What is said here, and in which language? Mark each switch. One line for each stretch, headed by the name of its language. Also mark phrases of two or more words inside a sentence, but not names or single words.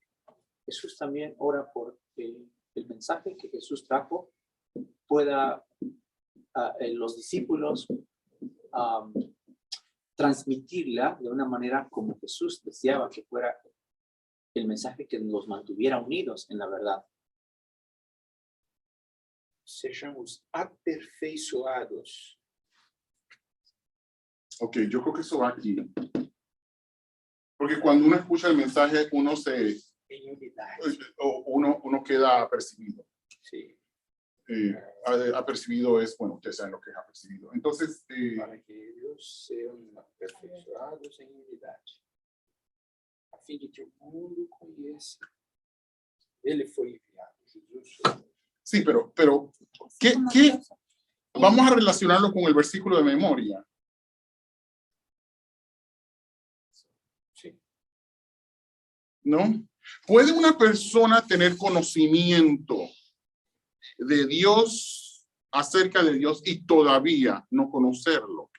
Spanish: Jesús también ora por el mensaje que Jesús trajo pueda los discípulos transmitirla de una manera como Jesús deseaba que fuera el mensaje que los mantuviera unidos en la verdad.
Portuguese: Sejamos aperfeiçoados.
Spanish: Ok, yo creo que eso va aquí. Porque cuando uno escucha el mensaje, uno
Portuguese: Em unidade.
Spanish: uno queda apercibido.
Portuguese: Sim.
Spanish: Apercibido es, bueno, ustedes saben lo que es apercibido. Entonces,
Portuguese: Para que eles sejam aperfeiçoados em unidade, a fim de que o mundo conheça. Ele foi enviado, Jesus foi.
Spanish: sí, pero ¿qué vamos a relacionarlo con el versículo de memoria?
Portuguese: Sim.
Spanish: ¿No? ¿Puede una persona tener conocimiento de Dios, acerca de Dios, y todavía no conocerlo?